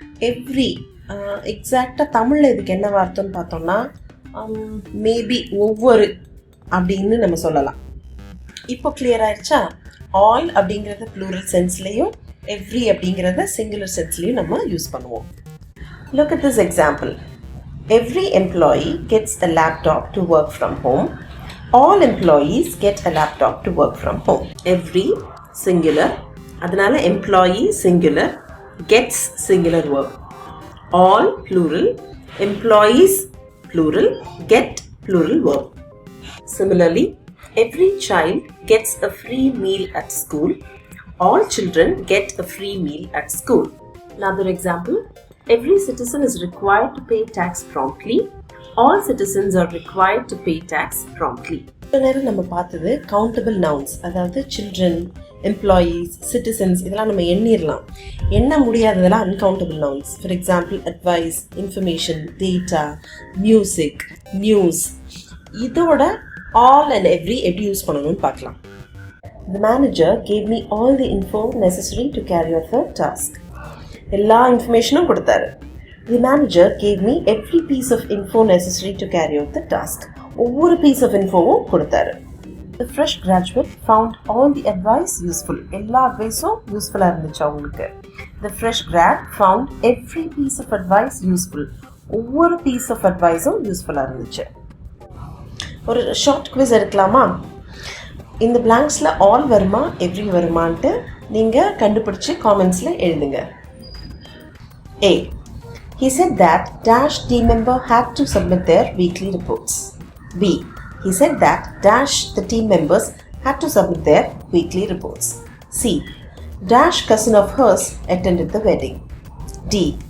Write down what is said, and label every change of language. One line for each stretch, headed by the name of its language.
Tamil: Every எக்ஸாக்டாக தமிழில் இதுக்கு என்ன வார்த்தைன்னு பார்த்தோம்னா மேபி ஒவ்வொரு அப்படின்னு நம்ம சொல்லலாம். இப்போ கிளியர் ஆயிடுச்சா? ஆல் அப்படிங்கிறத ப்ளூரல் சென்ஸ்லேயும் எவ்ரி அப்படிங்கிறத சிங்குலர் சென்ஸ்லேயும் நம்ம யூஸ் பண்ணுவோம்.
English: Look at this example. Every employee gets a laptop to work from home. All employees get a laptop to work from home. Every singular, அதனால employee singular, gets singular verb. All plural, employees plural, get plural verb. Similarly, every child gets a free meal at school. All children get a free meal at school. Another example, every citizen is required to pay tax promptly. All citizens are required to pay tax promptly.
Tamil: இந்த நேரம் நம்ம பார்த்தது countable nouns, அதாவது children, employees, citizens, இதெல்லாம் நம்ம எண்ணிடலாம். எண்ண முடியாததெல்லாம் uncountable nouns. For example advice, information, data, music, news. இதோட all and every எப்படி யூஸ் பண்ணணும்னு பார்க்கலாம்.
English: The manager gave me all the info necessary to carry out the task.
Tamil: எல்லா இன்ஃபர்மேஷனும் கொடுத்தாரு.
English: The manager gave me every piece of info necessary to carry out the task.
Tamil: ஒவ்வொரு piece of இன்ஃபோவும் கொடுத்தாரு.
English: The fresh graduate found all the advice useful.
Tamil: எல்லா அட்வைஸும் யூஸ்ஃபுல்லாக இருந்துச்சு அவங்களுக்கு.
English: The fresh grad found every piece of advice useful.
Tamil: ஒவ்வொரு piece of அட்வைஸும் யூஸ்ஃபுல்லாக இருந்துச்சு. ஒரு ஷார்ட் குவிஸ் எடுக்கலாமா? இந்த பிளாங்க்ஸில் ஆல் வருமா எவ்ரி வருமான்ட்டு நீங்கள் கண்டுபிடிச்சி காமெண்ட்ஸில் எழுதுங்க.
English: A. He said that dash team member had to submit their weekly reports. B. He said that dash the team members had to submit their weekly reports. C. Dash cousin of hers attended the wedding. D.